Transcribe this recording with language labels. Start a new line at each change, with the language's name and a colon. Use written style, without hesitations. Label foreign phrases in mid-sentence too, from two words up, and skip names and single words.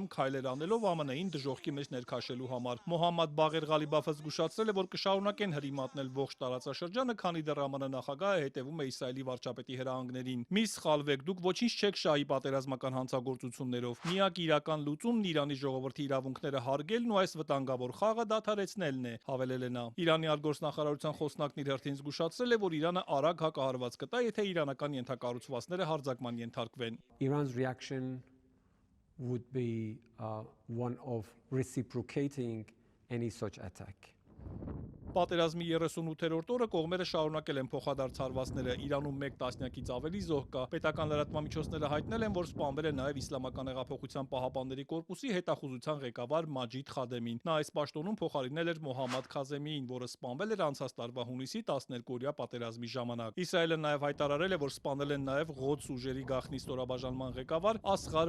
Armenian: քայլեր անելով ԱՄՆ-ին դժոխքի մեջ ներքաշելու համար։ Մոհամմադ Բաղեր Ղալիբաֆը զգուշացրել է, որ կշարունակեն հրիմատնել ողջ տարածաշրջանը, քանի դեռ ԱՄՆ նախագահը հետևում է Իսրայելի վարչապետի հրահանգներին։ Մի սխալվեք, դուք ոչինչ չեք շահի պատերազմական հանցագործություններով։ Միակ իրական լուծումն Իրանի ժողովրդի իրավունքները հարգելն ու այս վտանգավոր խաղը դադարեցնելն է, հավելել է նա։ Իրանի արտգործնախարարության խոսնակն իր հերթին զգուշացրել է, որ Իրանը արագ հակահարված կտա, եթե իրանական ենթակառուցվածքները հարձակման ենթարկվեն։
English: Iran's reaction would be one of reciprocating any such attack.
Armenian: Պատերազմի 38-րդ օրը կողմերը շարունակել են փոխադարձ հարվածները։ Իրանում 1 տասնյակից ավելի զոհ կա։ Պետական լրատվամիջոցները հայտնել են, որ սպանվել է նաև Իսլամական հեղափոխության պահապանների կորպուսի հետախուզության ղեկավար Մաջիդ Խադեմին։ Նա այս պաշտոնում փոխարինել էր Մոհամմադ Քազեմիին, որը սպանվել էր անցած տարվա հունիսի 12-օրյա պատերազմի ժամանակ։ Իսրայելը նաև հայտարարել է, որ սպանել են նաև Ղոդս ուժերի գաղտնի ստորաբաժանման ղեկավար Ասղար